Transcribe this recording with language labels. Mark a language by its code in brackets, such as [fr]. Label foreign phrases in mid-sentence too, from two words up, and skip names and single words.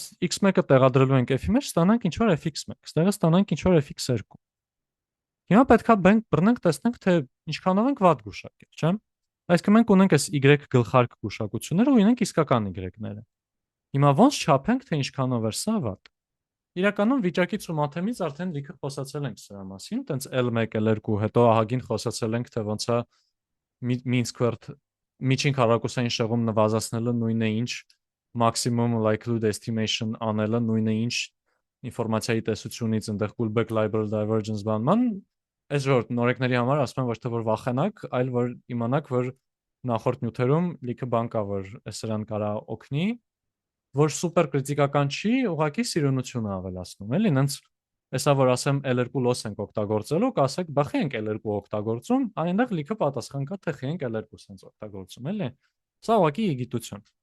[hy] x1-ը տեղադրելու ենք f-ի մեջ, ստանանք ինչ-որ fx1, ստեղը ստանանք ինչ-որ fx2։ Հիմա պետքա բռնենք տեսնենք, թե ինչքանով ենք վատ գուշակել, չէ՞։ Այսինքն մենք ունենք այս y գլխարկ գուշակությունները ու ունենք իսկական y-ները։ Հիմա ոնց չափենք, թե ինչքանով է սա վատ։ Իրականում վիճակից ու մաթեմից արդեն լիքը խոսացել ենք սրա մասին, տենց L1, L2, հետո ահագին խոսացել ենք, թե ոնց է [en] mean squared [hy] միջին քառակուսային շեղում նվազեցնելը նույնը ինչ maximum [en] likelihood estimation [hy] անելը նույնը ինչ ինֆորմացիայի տեսությունից այնտեղ [en] Kullback Leibler divergence [hy] բանման այս ժողովուրդ նորեկների համար ասում եմ ոչ թե որ վախենակ, այլ որ իմանաք, որ նախորդ նյութերում լիքը բան կա, որ սրան կարա օգնի, որ սուպեր կրիտիկական չի, ուղղակի սիրունությունը ավելացնում, էլի, նենց Հեսա որ ասեմ L2 loss ենք օգտագործելու, կասեք բախի ենք L2 օգտագործում, այնտեղ լիքը պատասխան կա թե խի ենք L2 sense օգտագործում, էլի։ Սա ուղղակի գիտություն։